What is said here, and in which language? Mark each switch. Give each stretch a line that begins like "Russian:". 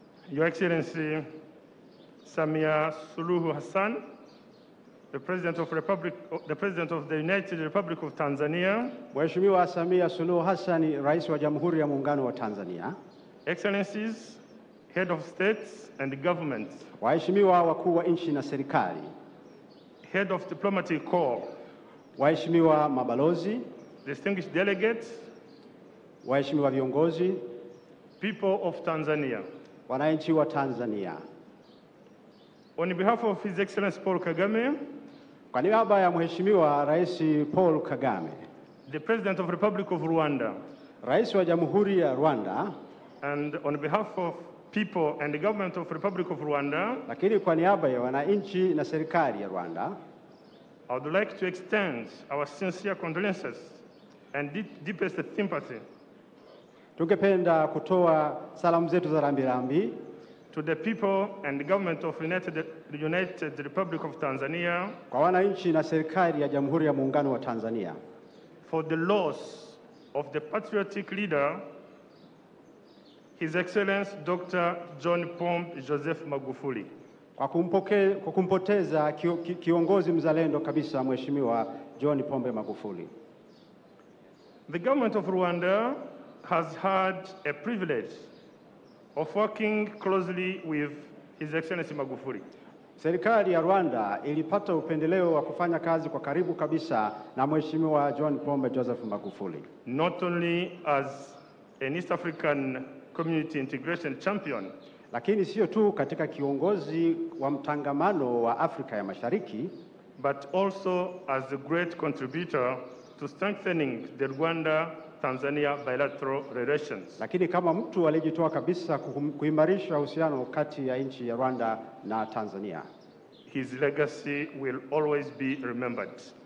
English: Your Excellency Samia Suluhu Hassan, the President of the United Republic of Tanzania.
Swahili: Mheshimiwa Samia Suluhu Hassan, Rais wa Jamhuri ya Muungano wa Tanzania.
English: Excellencies, Head of States and Governments.
Swahili: Waheshimiwa wakuu wa nchi na serikali.
English: Head of Diplomatic Corps.
Swahili: Waheshimiwa mabalozi.
English: Distinguished delegates.
Swahili: Waheshimiwa viongozi.
English: People of Tanzania.
Swahili: Wananchi wa Tanzania.
English: On behalf of His Excellency Paul Kagame,
Swahili: kwa niaba ya Mheshimiwa Rais Paul Kagame,
English: the President of the Republic of Rwanda,
Swahili: Rais wa Jamhuri ya Rwanda,
English: and on behalf of people and the government of the Republic of Rwanda,
Swahili: lakini kwa niaba ya wananchi na serikali ya Rwanda,
English: I would like to extend our sincere condolences and deepest sympathy
Swahili: tungependa kutoa salamu zetu za rambirambi
English: to the people and the government of United Republic of Tanzania
Swahili: kwa wananchi na serikali ya Jamhuri ya Muungano wa Tanzania
English: for the loss of the patriotic leader, His Excellency Dr. John Pombe Joseph Magufuli.
Swahili: Kwa kumpoteza kiongozi mzalendo kabisa Mheshimiwa John Pombe Magufuli.
English: The government of Rwanda has had a privilege of working closely with His Excellency Magufuli.
Swahili: Serikali ya Rwanda ilipata upendeleo wa kufanya kazi kwa karibu kabisa na Mheshimiwa John Pombe Joseph Magufuli.
English: Not only as an East African community integration champion,
Swahili: lakini sio tu katika kiongozi wa mtangamano wa Afrika ya Mashariki,
English: but also as a great contributor to strengthening the Rwanda-Tanzania bilateral relations.
Swahili: Lakini kama mtu alijitoa kabisa kuimarisha uhusiano kati ya nchi ya Rwanda na Tanzania.
English: His legacy will always be remembered.